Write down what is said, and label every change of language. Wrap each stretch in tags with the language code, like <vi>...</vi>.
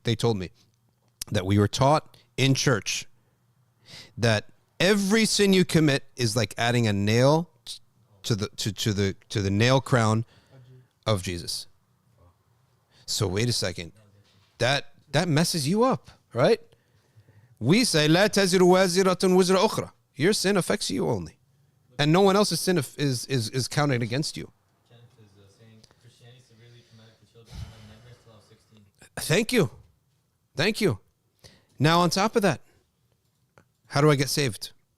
<en>They told me that we were taught in church that every sin you commit is like adding a nail to the nail crown of Jesus. So wait a second. That messes you up, right? We say</en> <ar>لا تزر وازرة وزر أخرى.</ar> <en>Your sin affects you only, and no one else's sin is counted against you. Thank you. Now on top of that, how do I get saved?</en>